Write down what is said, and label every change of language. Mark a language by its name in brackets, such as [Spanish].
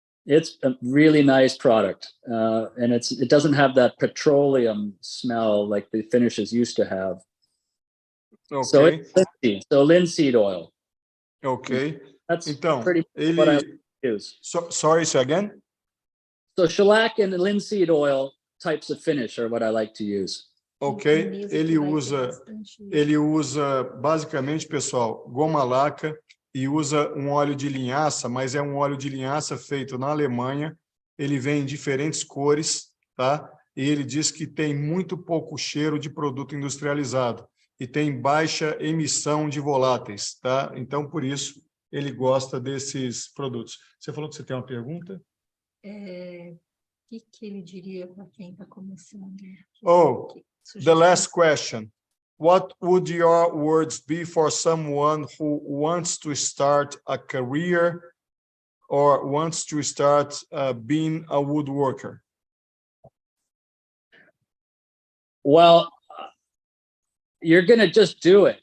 [English] It's a really nice product, and it doesn't have that petroleum smell like the finishes used to have. Okay. So it's linseed oil. Okay. That's [Portuguese] então, [English] pretty much what I use. Sorry, say again? So shellac and linseed oil types of finish are what I like to use. Ok. [Portuguese] Ele usa basicamente, pessoal, goma laca, e usa um óleo de linhaça, mas é um óleo de linhaça feito na Alemanha. Ele vem em diferentes cores, tá? E ele diz que tem muito pouco cheiro de produto industrializado e tem baixa emissão de voláteis, tá? Então, por isso, ele gosta desses produtos. Você falou que você tem uma pergunta? O que ele diria para quem está começando? [English] The last question. What would your words be for someone who wants to start a career or wants to start being a woodworker? Well, you're going to just do it.